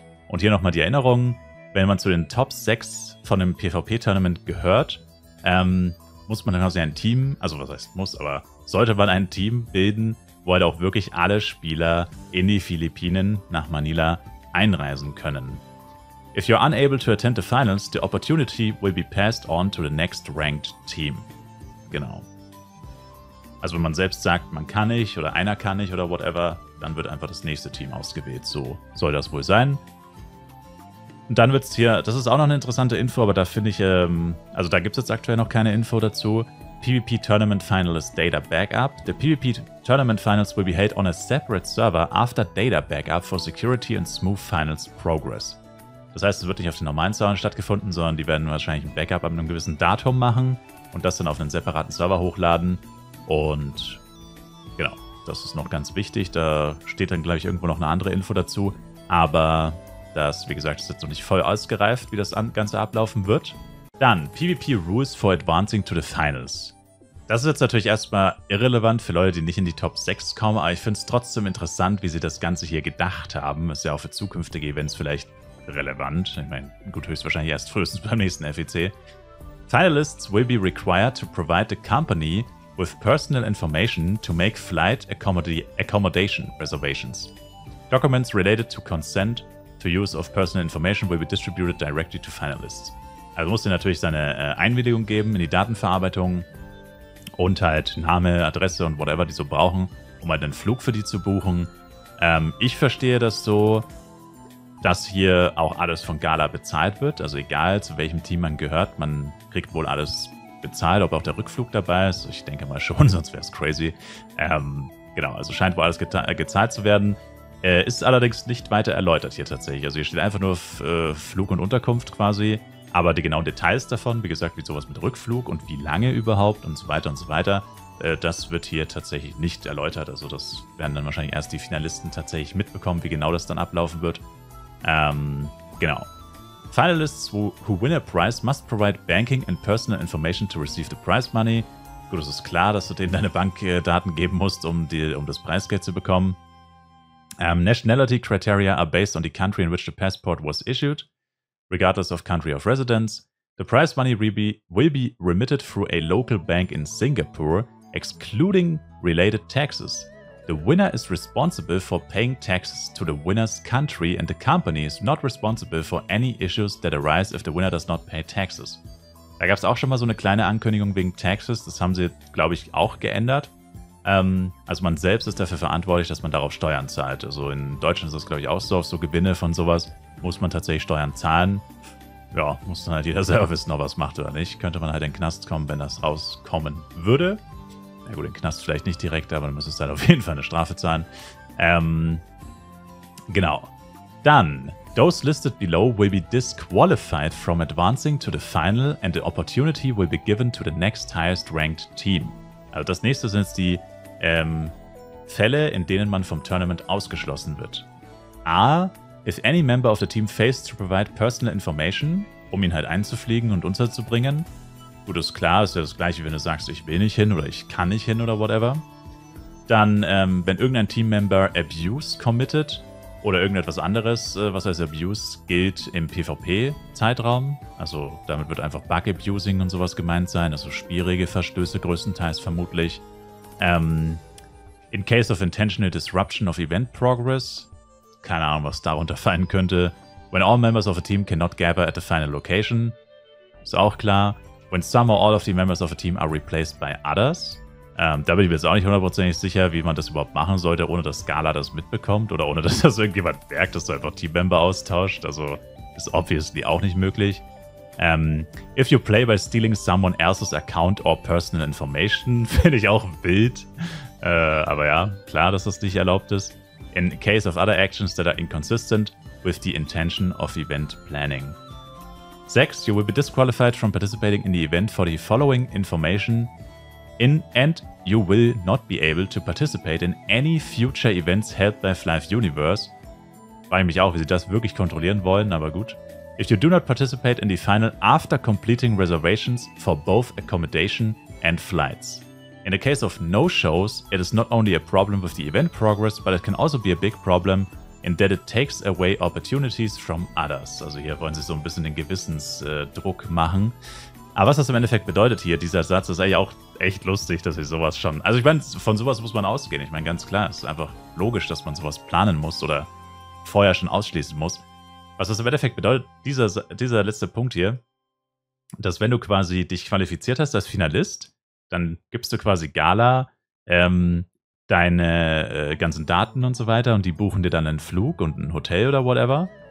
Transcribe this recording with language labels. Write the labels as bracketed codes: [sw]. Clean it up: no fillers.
[de] Und hier nochmal die Erinnerung, wenn man zu den Top 6 von einem PvP-Tournament gehört, muss man dann quasi ein Team, also was heißt muss, aber sollte man ein Team bilden, wo halt auch wirklich alle Spieler in die Philippinen nach Manila einreisen können. [en] If you're unable to attend the finals, the opportunity will be passed on to the next ranked team. [de] Genau. Also wenn man selbst sagt, man kann nicht oder einer kann nicht oder whatever, dann wird einfach das nächste Team ausgewählt. So soll das wohl sein. Und dann wird es hier, das ist auch noch eine interessante Info, aber da finde ich, also da gibt es jetzt aktuell noch keine Info dazu. [en] PvP Tournament Finalist Data Backup. The PvP Tournament Finals will be held on a separate server after Data Backup for security and smooth finals progress. [de] Das heißt, es wird nicht auf den normalen Servern stattgefunden, sondern die werden wahrscheinlich ein Backup ab einem gewissen Datum machen und das dann auf einen separaten Server hochladen. Und genau, das ist noch ganz wichtig. Da steht dann, glaube ich, irgendwo noch eine andere Info dazu. Aber das, wie gesagt, ist jetzt noch nicht voll ausgereift, wie das Ganze ablaufen wird. [en] Dann PvP Rules for Advancing to the Finals. [de] Das ist jetzt natürlich erstmal irrelevant für Leute, die nicht in die Top 6 kommen, aber ich finde es trotzdem interessant, wie sie das Ganze hier gedacht haben. Ist ja auch für zukünftige Events vielleicht relevant. Ich meine, gut, höchstwahrscheinlich erst frühestens beim nächsten FEC. [en] Finalists will be required to provide the company with personal information to make flight accommodation reservations. Documents related to consent to use of personal information will be distributed directly to finalists. [de] Also muss er natürlich seine Einwilligung geben in die Datenverarbeitung und halt Name, Adresse und whatever die so brauchen, um halt einen Flug für die zu buchen. Ich verstehe das so, dass hier auch alles von Gala bezahlt wird. Also egal, zu welchem Team man gehört, man kriegt wohl alles bezahlt, ob auch der Rückflug dabei ist. Ich denke mal schon, sonst wäre es crazy. Genau, also scheint wohl alles gezahlt zu werden. Ist allerdings nicht weiter erläutert hier tatsächlich. Also hier steht einfach nur Flug und Unterkunft quasi. Aber die genauen Details davon, wie gesagt, wie sowas mit Rückflug und wie lange überhaupt und so weiter, das wird hier tatsächlich nicht erläutert. Also das werden dann wahrscheinlich erst die Finalisten tatsächlich mitbekommen, wie genau das dann ablaufen wird. Genau. [en] Finalists who win a prize must provide banking and personal information to receive the prize money. [de] Gut, es ist klar, dass du denen deine Bankdaten geben musst, um das Preisgeld zu bekommen. [en] Nationality criteria are based on the country in which the passport was issued, regardless of country of residence. The prize money will be remitted through a local bank in Singapore, excluding related taxes. The winner is responsible for paying taxes to the winner's country and the company is not responsible for any issues that arise if the winner does not pay taxes. [de] Da gab es auch schon mal so eine kleine Ankündigung wegen Taxes. Das haben sie, glaube ich, auch geändert. Also man selbst ist dafür verantwortlich, dass man darauf Steuern zahlt. Also in Deutschland ist das, glaube ich, auch so. Auf so Gewinne von sowas muss man tatsächlich Steuern zahlen. Ja, muss dann halt jeder selber wissen, ob er es macht oder nicht. Könnte man halt in den Knast kommen, wenn das rauskommen würde. Na gut, in den Knast vielleicht nicht direkt, aber dann müsste es halt auf jeden Fall eine Strafe zahlen. Genau. [en] Dann, those listed below will be disqualified from advancing to the final and the opportunity will be given to the next highest ranked team. [de] Also das nächste sind jetzt die Fälle, in denen man vom Tournament ausgeschlossen wird. A. [en] If any member of the team fails to provide personal information, [de] um ihn halt einzufliegen und unterzubringen. Gut, ist klar, ist ja das gleiche, wenn du sagst, ich will nicht hin oder ich kann nicht hin oder whatever. Dann, wenn irgendein Teammember [en] Abuse committed [de] oder irgendetwas anderes, was als Abuse gilt im PvP-Zeitraum. Also damit wird einfach Bug-Abusing und sowas gemeint sein, also Spielregelverstöße größtenteils vermutlich. [en] In case of intentional disruption of event progress, [de] keine Ahnung, was darunter fallen könnte. [en] When all members of a team cannot gather at the final location, [de] ist auch klar. [en] When some or all of the members of a team are replaced by others. [de] Da bin ich mir jetzt auch nicht hundertprozentig sicher, wie man das überhaupt machen sollte, ohne dass Scala das mitbekommt oder ohne dass das irgendjemand merkt, dass du einfach Teammember austauscht. Also ist obviously auch nicht möglich. [en] If you play by stealing someone else's account or personal information, [de] finde ich auch wild. Aber ja, klar, dass das nicht erlaubt ist. [en] In case of other actions that are inconsistent with the intention of event planning. 6. You will be disqualified from participating in the event for the following information and you will not be able to participate in any future events held by Flive Universe. [de] Frage mich auch, wie sie das wirklich kontrollieren wollen, aber gut. [en] If you do not participate in the final after completing reservations for both accommodation and flights. In the case of no-shows, it is not only a problem with the event progress, but it can also be a big problem in that it takes away opportunities from others. [de] Also hier wollen sie so ein bisschen den Gewissensdruck machen. Aber was das im Endeffekt bedeutet hier, dieser Satz, ist eigentlich auch echt lustig, dass ich sowas schon... Also ich meine, von sowas muss man ausgehen. Ich meine, ganz klar, es ist einfach logisch, dass man sowas planen muss oder vorher schon ausschließen muss. Was das im Endeffekt bedeutet, dieser letzte Punkt hier, dass wenn du quasi dich qualifiziert hast als Finalist, dann gibst du quasi Gala deine ganzen Daten und so weiter und die buchen dir dann einen Flug und ein Hotel oder whatever.